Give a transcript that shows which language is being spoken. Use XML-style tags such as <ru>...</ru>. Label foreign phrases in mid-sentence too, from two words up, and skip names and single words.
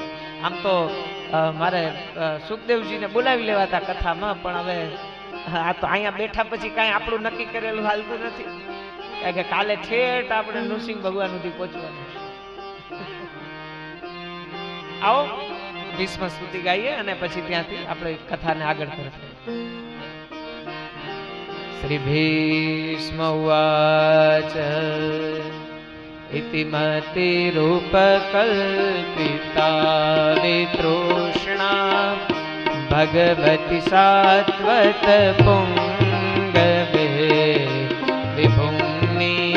<gu>આમ તો મારે સુખદેવજીને બોલાવી લેવાતા કથામાં, પણ હવે આ તો અહીંયા બેઠા પછી કાંઈ આપણું નક્કી કરેલું હાલતું નથી, કારણ કે કાલે છેટ આપણે નૃસિંહ ભગવાન સુધી પહોંચવાનું. આવો ભીષ્મ સ્તુતિ ગાઈએ અને પછી ત્યાંથી આપણે કથાને આગળ કરીએ.</gu> <sa>શ્રી ભીષ્મ ઉવાચ इति मति रूप कल्पिता वितृष्णा भगवति सात्वत पुंगवे विभुम्नि</sa>